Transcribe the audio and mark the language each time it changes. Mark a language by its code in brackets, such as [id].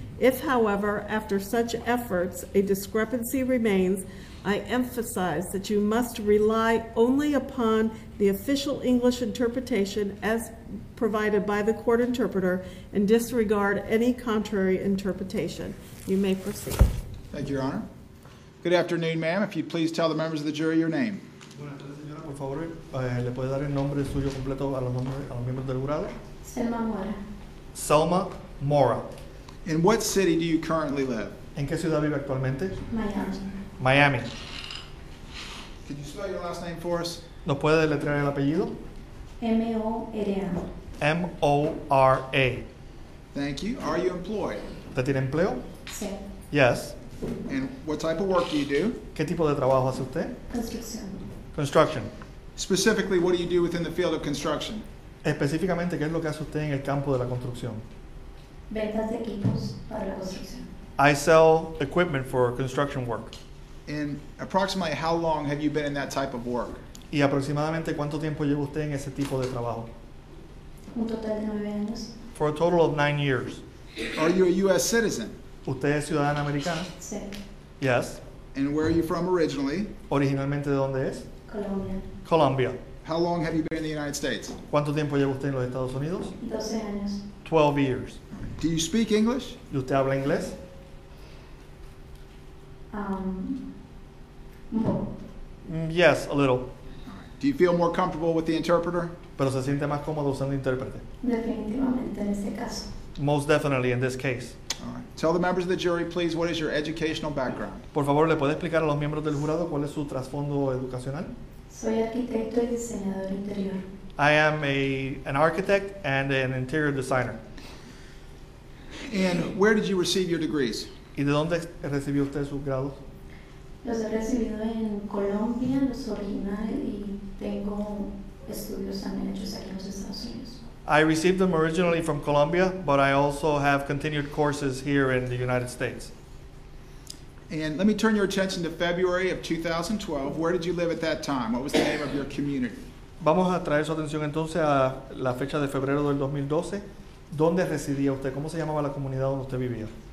[en] If, however, after such efforts, a discrepancy remains, I emphasize that you must rely only upon the official English interpretation as provided by the court interpreter and disregard any contrary interpretation. You may proceed. Thank you, Your Honor. Good afternoon, ma'am. If you'd please tell the members of the jury your name. [es] Buenas tardes, señora. Por favor, ¿le puede dar el nombre suyo completo a los miembros del jurado? Selma Mora. Selma Mora. [en] In what city do you currently live? [es] ¿En qué ciudad vive actualmente? Miami. Miami. [en] Could you spell your last name for us? [es] ¿Nos puede deletrear el apellido? M-O-R-A. M-O-R-A. [en] Thank you. Are you employed? [es] ¿Usted tiene empleo? Sí. [en] Yes. And what type of work do you do? [es] ¿Qué tipo de trabajo hace usted? Construcción. [en] Construction. Specifically, what do you do within the field of construction? [es] Específicamente, ¿qué es lo que hace usted en el campo de la construcción? Ventas de equipos para la construcción. [en] I sell equipment for construction work. And approximately how long have you been in that type of work? [es] ¿Y aproximadamente cuánto tiempo lleva usted en ese tipo de trabajo? Un total de 9 años. [en] For a total of 9 years. Are you a U.S. citizen? [es] ¿Usted es ciudadana americana? Sí. [en] Yes. And where are you from originally? [es] ¿Originalmente de dónde es? Colombia. Colombia. [en] How long have you been in the United States? [es] ¿Cuánto tiempo lleva usted en los Estados Unidos? 12 años. [en] 12 years. Do you speak English? [es] ¿Y usted habla inglés? Un poco. [en] Yes, a little. Do you feel more comfortable with the interpreter? [es] Pero se siente más cómodo usando intérprete. Definitivamente en este caso. [en] Most definitely in this case. All right. Tell the members of the jury, please, what is your educational background? [es] Por favor, ¿le puede explicar a los miembros del jurado cuál es su trasfondo educacional? Soy arquitecto y diseñador interior. [en] I am an architect and an interior designer. And where did you receive your degrees? [es] ¿Y de dónde recibió usted sus grados? Los he recibido en Colombia, los originales, y tengo estudios también hechos aquí en los Estados Unidos. [en] I received them originally from Colombia, but I also have continued courses here in the United States. And let me turn your attention to February of 2012. Where did you live at that time? What was the name of your community? [es] Vamos a traer su atención entonces a la fecha de febrero del 2012. ¿Dónde residía usted? ¿Cómo se llamaba la comunidad donde usted vivía?